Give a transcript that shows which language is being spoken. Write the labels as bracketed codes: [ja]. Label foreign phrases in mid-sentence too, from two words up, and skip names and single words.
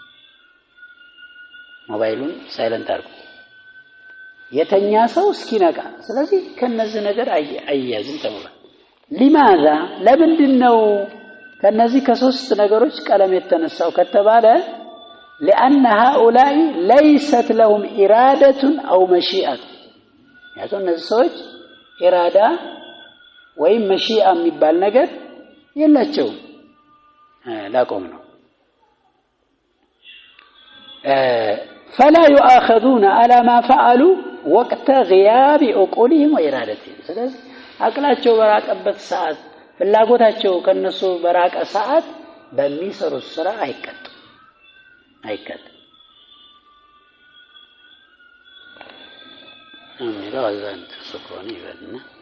[am] ሞባይሉን ሳይለንት አድርጉ። የተኛ ሰው እስኪነቃ። ስለዚህ ከነዚህ ነገር አያያዝን ተብሏል። ሊማዛ ለምንድነው ከነዚህ ከሶስት ነገሮች ቀለም የተነሳው ከተባለ [ar] لأن هؤلاء ليست لهم إرادة أو مشيئة [am] يعني እነዚህ ሰዎች ኢራዳ ወይም መሺአ የሚባል ነገር የላቸውም። ላቆም ነው [ar] فلا يؤاخذون على ما فعلوا وقت غياب عقولهم وإرادتهم [am] ስለዚህ አቅላቸው በራቀበት ሰዓት ፍላጎታቸው ከነሱ በራቀ ሰዓት በሚሰሩት ስራ አይቀጡም። አሚራው አዛንት ሱኮኒ ይበልና